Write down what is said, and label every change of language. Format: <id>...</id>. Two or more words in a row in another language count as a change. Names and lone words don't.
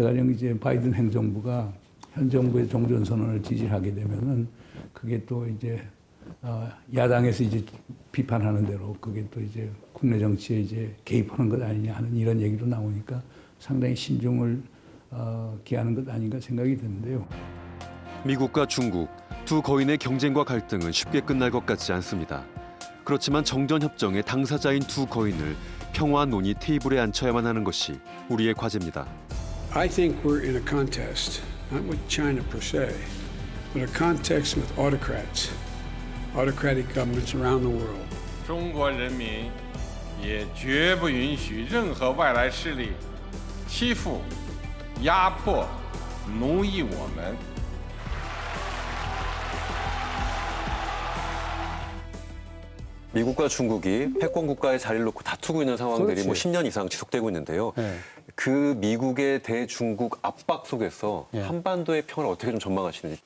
<ko>가령 이제 바이든 행정부가 현 정부의 종전선언을 지지하게 되면은 그게 또 이제 야당에서 이제 비판하는 대로 그게 또 이제 국내 정치에 이제 개입하는 것 아니냐 하는 이런 얘기도 나오니까 상당히 신중을 기하는 것 아닌가 생각이 드는데요. 미국과 중국 두 거인의 경쟁과 갈등은 쉽게 끝날 것 같지 않습니다. 그렇지만 정전협정의 당사자인 두 거인을 평화 논의 테이블에 앉혀야만 하는 것이 우리의 과제입니다.</ko> <en>I think we're in a contest, not with China per se, but a contest with autocrats, autocratic governments around the world.</en> <zh>中国人民也绝不允许任何外来势力欺负、压迫、奴役我们。</zh> <ko>미국과 중국이 패권 국가의 자리를 놓고 다투고 있는 상황들이 뭐 10년 이상 지속되고 있는데요. 그 미국의 대중국 압박 속에서 한반도의 평화를 어떻게 좀 전망하시는지.</ko>